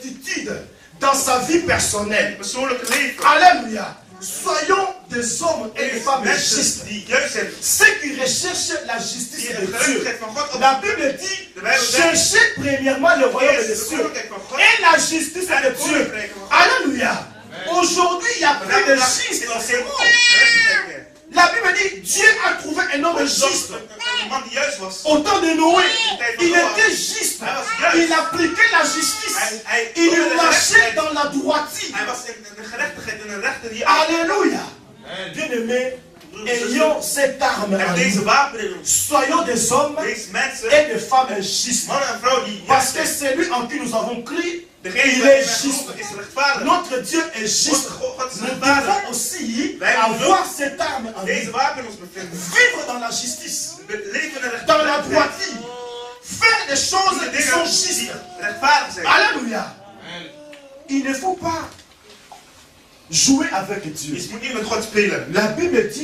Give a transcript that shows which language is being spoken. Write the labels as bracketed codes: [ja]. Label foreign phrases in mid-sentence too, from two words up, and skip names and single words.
[fr] attitude dans sa vie personnelle. [nl] persoonlijke leven. [fr] Alléluia. Soyons des hommes et des femmes [nl] Mensen [fr] justes. [nl] die juist zijn, [fr] Ceux qui recherchent la justice [nl] die de het [fr] Dieu. [nl] gerechtigheid van God op. [fr] La Bible dit, [nl] De Bijbel zegt, [fr] cherchez premièrement le royaume [nl] eerst [fr] des [nl] de [fr] cieux [nl] koninkrijk van God. [fr] et la justice [nl] En de het [fr] Dieu. [nl] koninkrijk van God. [fr] Alléluia. Aujourd'hui, il y a plus de [nl] Vandaag [fr] justes [nl] is [fr] dans [nl] er [fr] ce [nl] geen [fr] monde. [nl] gerechtigheid meer. [fr] La Bible dit, Dieu a trouvé un homme juste. [nl] Een man die juist was. [fr] Au temps de Noé, il était juste. Il appliquait la justice. Il marchait dans la droiture. [nl] Hij was in de gerechtigheid en de rechten die [fr] Alléluia. Bien-aimés, ayons cette arme [nl] En en deze [fr] nous. [nl] wapen in ons. [fr] Soyons des hommes [nl] Deze mensen, [fr] et des femmes justes. [nl] mannen en vrouwen die [fr] Parce [nl] juist [fr] que [nl] zijn. [fr] celui en qui nous avons cru, [nl] Degene [fr] il [nl] die [fr] est [nl] wij [fr] juste. [nl] geloven is rechtvaardig. [fr] Notre Dieu est juste. [nl] God is [fr] Nous [nl] rechtvaardig. [fr] devons aussi avoir cette arme en [nl] Deze [fr] nous. [nl] wapen in ons bevinden. [fr] Vivre dans la justice, [nl] We leven in [fr] dans la [nl] rechtvaardigheid. [fr] droiture. Faire des choses [nl] De [fr] qui sont [nl] dingen [fr] justes. [nl] die rechtvaardig zijn. [fr] Alléluia. Il ne faut pas jouer avec Dieu. [nl] Je moet niet met God spelen. [fr] La Bible dit,